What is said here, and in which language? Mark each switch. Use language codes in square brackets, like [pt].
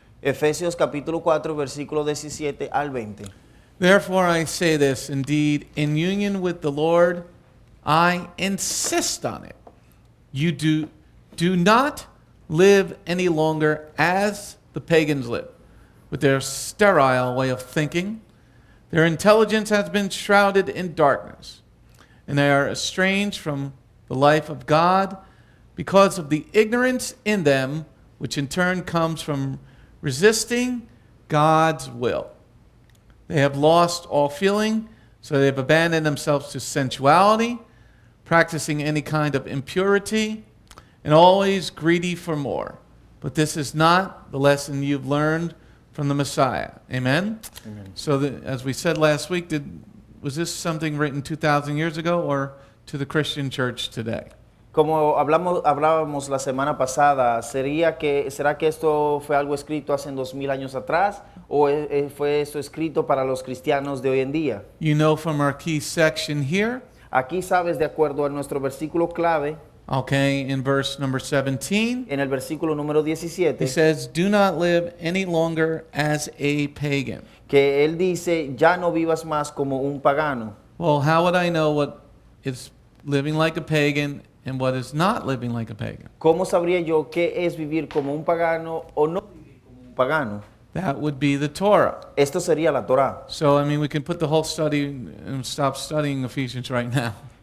[es] Efesios capítulo 4, versículo 17 al 20. [en] Therefore I say this, indeed, in union with the Lord, I insist on it. You do not live any longer as the pagans live, with their sterile way of thinking. Their intelligence has been shrouded in darkness. and they are estranged from the life of God because of the ignorance in them, which in turn comes from resisting God's will. They have lost all feeling, so they have abandoned themselves to sensuality, practicing any kind of impurity, and always greedy for more. But this is not the lesson you've learned from the Messiah. Amen? Amen. So as we said last week, was this something written 2,000 years ago or to the Christian church today? [es] Como hablábamos la semana pasada, ¿será que esto fue algo escrito hace 2000 años atrás o fue esto escrito para los cristianos de hoy en día? [en] You know from our key section here, [es] Aquí sabes, de acuerdo a nuestro versículo clave, [en] okay, in verse number 17, [es] en el versículo número 17, [en] he says, "Do not live any longer as a pagan." [es] que él dice, ya no vivas más como un pagano. [en] Well, how would I know what is living like a pagan and what is not living like a pagan? [es] ¿Cómo sabría yo qué es vivir como un pagano o no vivir como un pagano? [en] That would be the Torah. [es] Esto sería la Torá. [en] So, I mean, we can put the whole study and stop studying Ephesians right now.